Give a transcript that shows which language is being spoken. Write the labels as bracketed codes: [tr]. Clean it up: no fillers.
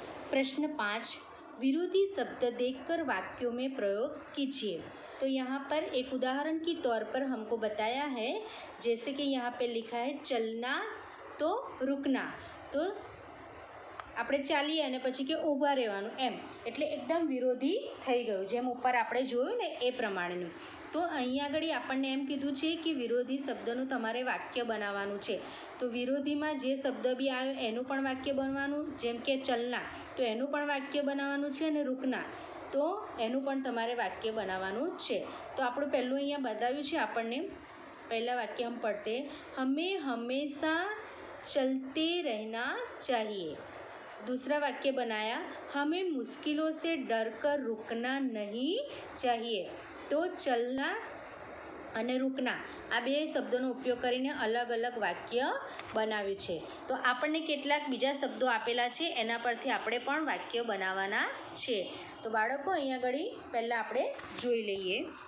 [hi] प्रश्न 5, विरोधी शब्द देखकर वाक्यों में प्रयोग कीजिए. तो यहाँ पर एक उदाहरण के तौर पर हमको बताया है, जैसे कि यहाँ पे लिखा है चलना तो रुकना. [gu] तो આપણે ચાલીએ અને પછી કે ઊભા રહેવાનું એમ, એટલે એકદમ વિરોધી થઈ ગયું, જેમ ઉપર આપણે જોયું ને એ પ્રમાણેનું. તો અહીંયા આગળ આપણને એમ કીધું છે કે વિરોધી શબ્દનું તમારે વાક્ય બનાવવાનું છે. તો વિરોધીમાં જે શબ્દ બી આવ્યો એનું પણ વાક્ય બનવાનું, જેમ કે ચલના તો એનું પણ વાક્ય બનાવવાનું છે, અને રૂકના તો એનું પણ તમારે વાક્ય બનાવવાનું છે. તો આપણું પહેલું અહીંયા બતાવ્યું છે આપણને, પહેલા વાક્ય [hi] हम पढ़ते, हमें हमेशा चलते रहना चाहिए. दूसरा वाक्य बनाया, हमें मुश्किलों से डर कर रुकना नहीं चाहिए. [gu] तो चलना અને રૂકના આ બે શબ્દોનો ઉપયોગ કરીને અલગ અલગ વાક્ય બનાવ્યું છે. તો આપણને કેટલાક બીજા શબ્દો આપેલા છે, એના પરથી આપણે પણ વાક્ય બનાવવાના છે. તો બાળકો અહીંયા આગળ પહેલાં આપણે જોઈ લઈએ.